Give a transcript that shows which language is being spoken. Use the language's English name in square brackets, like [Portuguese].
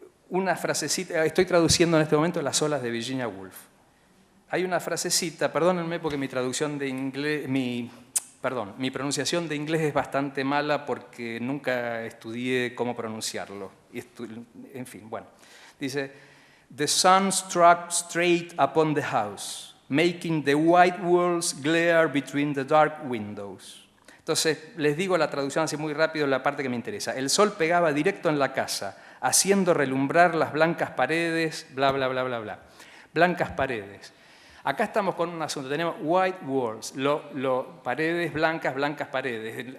[Spanish] Una frasecita, estoy traduciendo en este momento Las olas de Virginia Woolf. Hay una frasecita, perdónenme porque mi traducción de inglés, mi Perdón, mi pronunciación de inglés es bastante mala porque nunca estudié cómo pronunciarlo. En fin, bueno. Dice, [English] "The sun struck straight upon the house, making the white walls glare between the dark windows." [Spanish] Entonces, les digo la traducción así muy rápido en la parte que me interesa. El sol pegaba directo en la casa, haciendo relumbrar las blancas paredes, bla, bla, bla, bla, bla. Blancas paredes. Acá estamos con un asunto, tenemos [English] white walls, [Spanish] paredes blancas, blancas paredes.